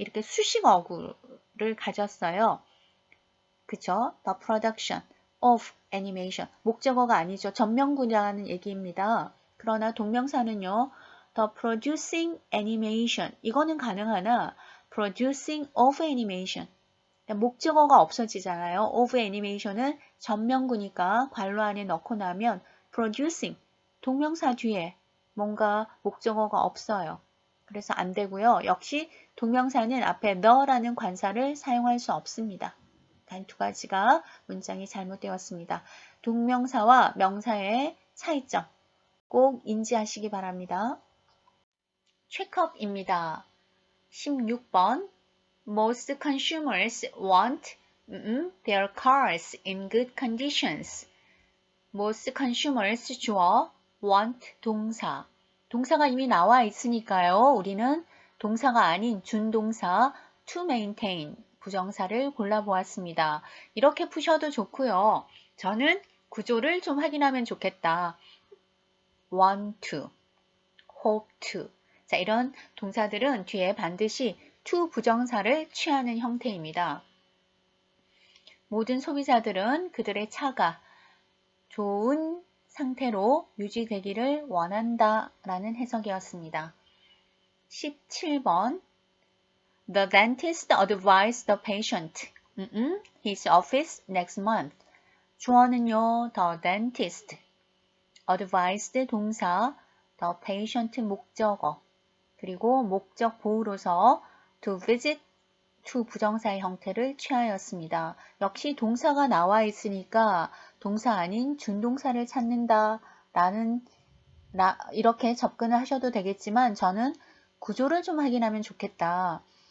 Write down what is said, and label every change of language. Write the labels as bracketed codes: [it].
[ko] 이렇게 수식어구를 가졌어요. 그쵸? [en] The production of animation. [ko] 목적어가 아니죠. 전명구라는 얘기입니다. 그러나 동명사는요. [en] The producing animation. [ko] 이거는 가능하나 [en] producing of animation. [ko] 목적어가 없어지잖아요. of animation은 전명구니까 괄호 안에 넣고 나면 producing, 동명사 뒤에 뭔가 목적어가 없어요. 그래서 안 되고요. 역시 동명사는 앞에 the라는 관사를 사용할 수 없습니다. 단 두 가지가 문장이 잘못되었습니다. 동명사와 명사의 차이점 꼭 인지하시기 바랍니다. 체크업입니다. [en] 16번 Most consumers want their cars in good conditions. Most consumers 주어, want 동사. [ko] 동사가 이미 나와 있으니까요. 우리는 동사가 아닌 준동사 [en] to maintain [ko] 부정사를 골라보았습니다. 이렇게 푸셔도 좋고요. 저는 구조를 좀 확인하면 좋겠다. [en] want to, hope to. [ko] 자, 이런 동사들은 뒤에 반드시 to 부정사를 취하는 형태입니다. 모든 소비자들은 그들의 차가 좋은 상태로 유지되기를 원한다 라는 해석이었습니다. [en] 17번 The dentist advised the patient his office next month. 주어는요, the dentist. advised 동사, the patient 목적어. [ko] 그리고 목적 보호로서 to visit, to 부정사의 형태를 취하였습니다. 역시 동사가 나와 있으니까 동사 아닌 준동사를 찾는다 라는 이렇게 접근을 하셔도 되겠지만 저는 구조를 좀 확인하면 좋겠다.